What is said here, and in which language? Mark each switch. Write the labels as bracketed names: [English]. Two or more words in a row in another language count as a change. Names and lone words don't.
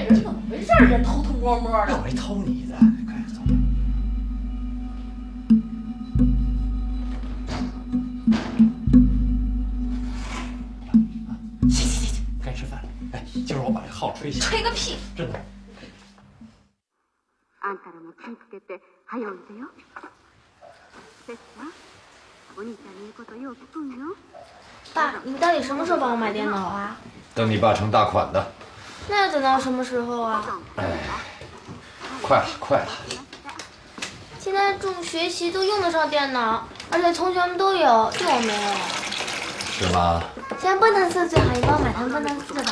[Chinese] 这人怎么回事？这偷偷摸摸的。我没偷你的，快走。行，该吃饭了。哎，今儿我把这号吹响。吹个屁！真的。 [Japanese] あんたらも気つけて早ういでよ。セスはお兄ちゃんの言うことよう聞くんよ。 [Chinese] 爸，你到底什么时候帮我买电脑啊？等你爸成大款的。那要等到什么时候啊？哎，快了，快了。现在中午学习都用得上电脑，而且同学们都有，就我没有。是吗？现在奔腾4最好，你帮我买台奔腾4吧。